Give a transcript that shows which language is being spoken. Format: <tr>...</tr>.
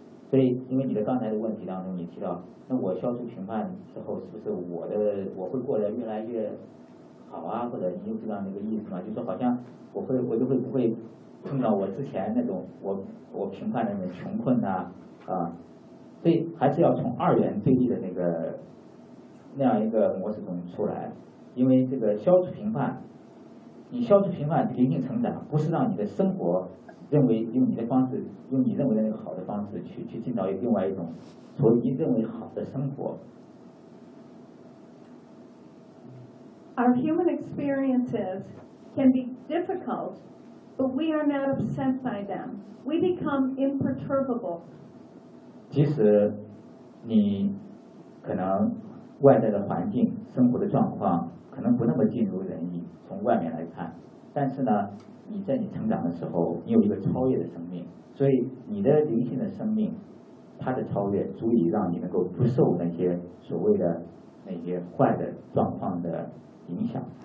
<zh>所以因为你的刚才的问题当中你提到，那我消除评判之后是不是我会过得越来越好啊，或者你就知道那个意思吗？就是好像我就会不会碰到我之前那种我评判的那种穷困啊，所以还是要从二元对立的那样一个模式中出来。因为这个消除评判，你消除评判灵性成长，不是让你的生活认为用你的方式，用你认为的那个好的方式去进到另外一种所谓你认为好的生活。</zh> <en>Our human experiences can be difficult, but we are not upset by them. We become imperturbable.</en> <zh>即使你可能外在的环境、生活的状况可能不那么尽如人意，从外面来看，但是呢，你在你成长的时候，你有一个超越的生命，所以你的灵性的生命，它的超越足以让你能够不受那些所谓的那些坏的状况的影响。</zh>